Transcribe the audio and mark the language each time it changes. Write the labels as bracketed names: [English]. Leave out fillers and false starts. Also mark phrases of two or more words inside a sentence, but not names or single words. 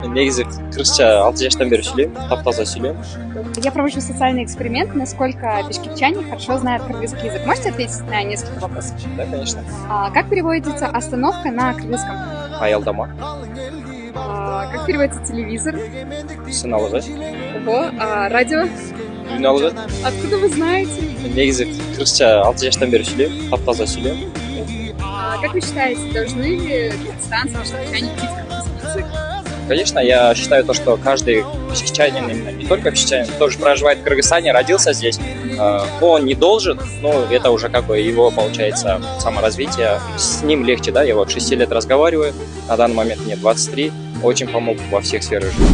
[Kyrgyz] Негізі кыргызча 6 жаштан бері сүйлөйм, таптаза сүйлөйм. [Russian] Я провожу социальный эксперимент, насколько бишкекчане хорошо знают кыргызский язык. Можете ответить на несколько вопросов? Да, конечно. Как переводится остановка на кыргызском? [Kyrgyz] Аялдама, [Russian] Как переводится телевизор? [Kyrgyz] сыналгы, [Russian] Ого, радио? [Kyrgyz] үналгы. [Russian] Откуда вы знаете? [Kyrgyz] Негізі кыргызча 6 жаштан бері сүйлөйм, таптаза сүйлөйм. [Russian] Как вы считаете, должны ли кыргызстанцы, бишкекчане учить кыргызский язык? Конечно, я считаю то, что каждый бишкекчанин, именно не только бишкекчанин, тоже проживает в Кыргызстане, родился здесь, но он не должен, ну, это уже как бы его, получается, саморазвитие, с ним легче, да, я вот 6 лет разговариваю, на данный момент мне 23, очень помог во всех сферах жизни.